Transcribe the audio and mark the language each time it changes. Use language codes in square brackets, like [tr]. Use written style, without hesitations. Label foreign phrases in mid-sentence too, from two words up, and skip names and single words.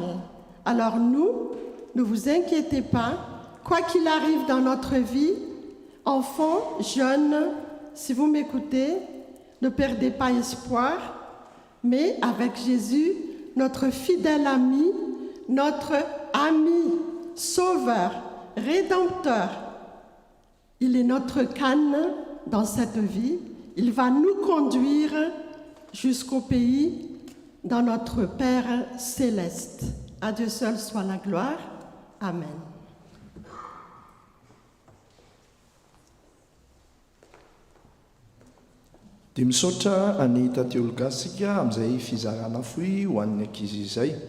[fr] Alors nous, ne vous inquiétez pas, quoi qu'il arrive dans notre vie, enfants, jeunes, si vous m'écoutez, ne perdez pas espoir, mais avec Jésus, notre fidèle ami, notre ami, sauveur, rédempteur, il est notre canne dans cette vie. Il va nous conduire jusqu'au pays dans notre Père céleste. À Dieu seul soit la gloire. Amen. [mg] Dia misaotra any tatiologasika amin'izay fizarana foy ho an'ny ankizy izay.